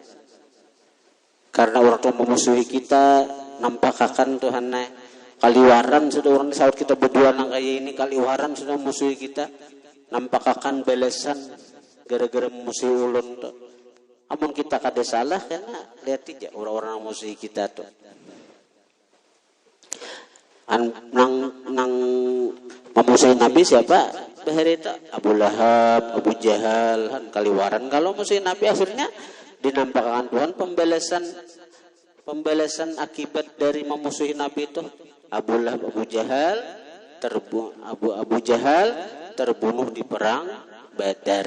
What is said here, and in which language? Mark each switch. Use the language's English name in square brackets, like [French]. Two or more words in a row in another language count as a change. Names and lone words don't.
[Banjar] Karena orang tua memusuhi kita, nampakakan Tuhan kaliwaran sudah orang saat kita berdua nang kayak ini, kaliwaran sudah memusuhi kita, nampakakan balasan gara-gara memusuhi ulun tuh. Amun kita kada salah karena lihat aja orang-orang yang memusuhi kita tuh. Nang memusuhi Nabi siapa? Beherita Abu Lahab, Abu Jahal, kaliwaran. [Indonesian] Kalau musuhi Nabi akhirnya dinampakkan Tuhan pembalasan akibat dari memusuhi Nabi itu. Abu Lahab, Abu Jahal terbunuh di perang Badar.